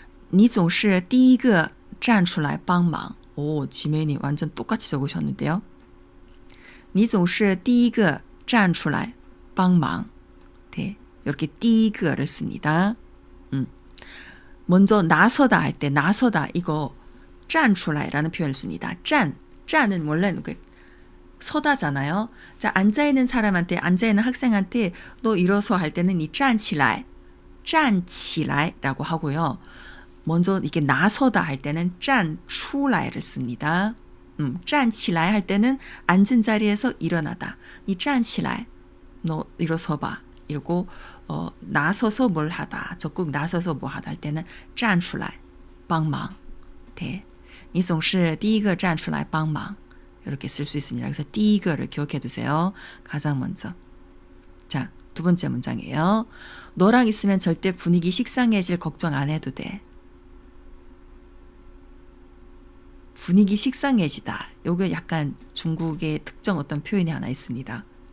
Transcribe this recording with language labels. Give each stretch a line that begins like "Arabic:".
Chinese: 你总是第一个站出来帮忙.
Korean: 오, 지메이님 완전 똑같이 적으셨는데요.
Chinese: 你总是第一个站出来帮忙.
Korean: 네, 이렇게 第一个를 씁니다. 먼저 나서다 할 때 나서다 이거 站出来라는 표현을 씁니다. 站은 원래는 서다잖아요. 자, 앉아있는 사람한테 앉아있는 학생한테 너 일어서 할 때는 이 站起来 站起来라고 하고요. 먼저 이게 나서다 할 때는 站出来를 씁니다. 站起来할 때는 앉은 자리에서 일어나다. 니 站起来, 너 일어서 봐. 이러고 나서서 뭘 하다. 적극 나서서 뭐 하다 할 때는
Chinese: 站出来帮忙.
Korean: 네.
Chinese: 你总是第一个站出来帮忙.
Korean: 이렇게 쓸 수 있습니다. 그래서 第一个를 기억해 두세요. 가장 먼저. 자, 두 번째 문장이에요. 너랑 있으면 절대 분위기 식상해질 걱정 안 해도 돼. 분위기 식상해지다. 요게 약간 중국의 특정 어떤 표현이 하나 있습니다.